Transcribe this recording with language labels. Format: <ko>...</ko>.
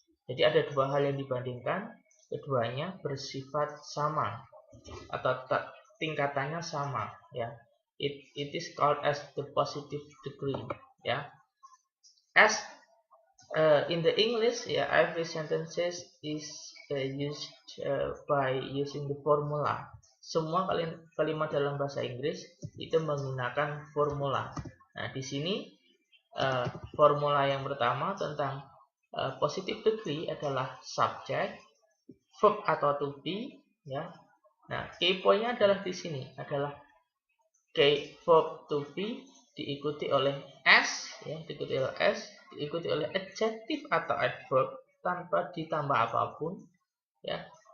<id>Jadi ada dua hal yang dibandingkan, keduanya bersifat sama atau tingkatannya sama, ya.</id> <en>It is called as the positive degree, ya. As in the English, ya, every sentences is used by using the formula.</en> <id>Semua kalimat dalam bahasa Inggris itu menggunakan formula. Nah, di sini formula yang pertama tentang positive degree adalah subject, verb atau to be, ya. Nah, key point-nya adalah di sini adalah verb to be diikuti oleh s, ya, diikuti oleh adjective atau adverb tanpa ditambah apapun, ya.</id>